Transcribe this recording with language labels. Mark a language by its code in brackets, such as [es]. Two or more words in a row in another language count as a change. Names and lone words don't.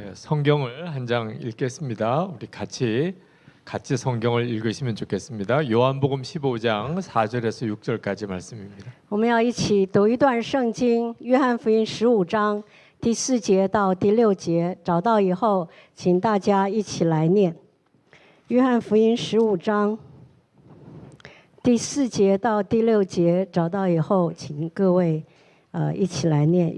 [ko] 성경을 한 장 읽겠습니다. 우리 같이 성경을 읽으시면 좋겠습니다. 요한복음 15장 4절에서 6절까지 말씀입니다. [zh] 我们要一起读一段圣经，约翰福音15章第4节到第6节。找到以后，请大家一起来念。约翰福音15章第4节到第6节，找到以后，请各位一起来念。